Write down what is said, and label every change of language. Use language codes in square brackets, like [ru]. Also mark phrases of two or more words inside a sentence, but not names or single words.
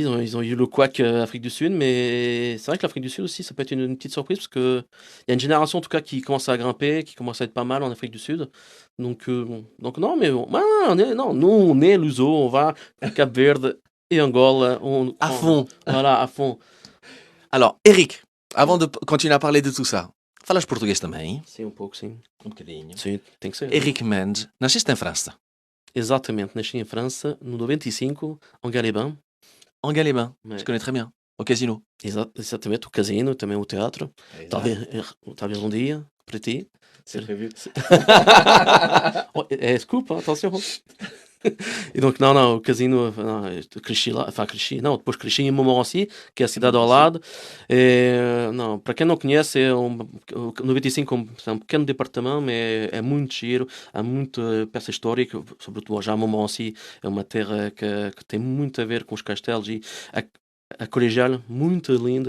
[fr] Ils ont eu le couac Afrique du Sud, mais c'est vrai que l'Afrique du Sud aussi, ça peut être une petite surprise parce que il y a une génération en tout cas qui commence à grimper, qui commence à être pas mal en Afrique du Sud. Donc non, mais bon, nous on est Luso, on va à Cap-Verde et Angola, À fond. voilà, à fond. Alors, Eric, avant de continuer à parler de tout ça, [pt] falas português também? Sim, pouco, sim. Bocadinho. Sim, tem que ser. Eric Mendes, nasceste em França, Exatamente, nasci em França, no 95, [fr] en Galébin. en Galébin. Ouais. Je connais très bien. Au casino. [pt] Exatamente, o casino, também o teatro. Talvez um dia, para ti. [fr] C'est prévu. Oh, scoop, hein, attention. [pt] E donc, não, o casino, não, cresci lá, cresci, não, depois cresci em Montmorency, que é a cidade ao lado. Não, para quem não conhece, o 95 é um pequeno departamento, mas é muito giro, há muita peça histórica, sobretudo já Montmorency é uma terra que tem muito a ver com os castelos e a colegial, muito linda.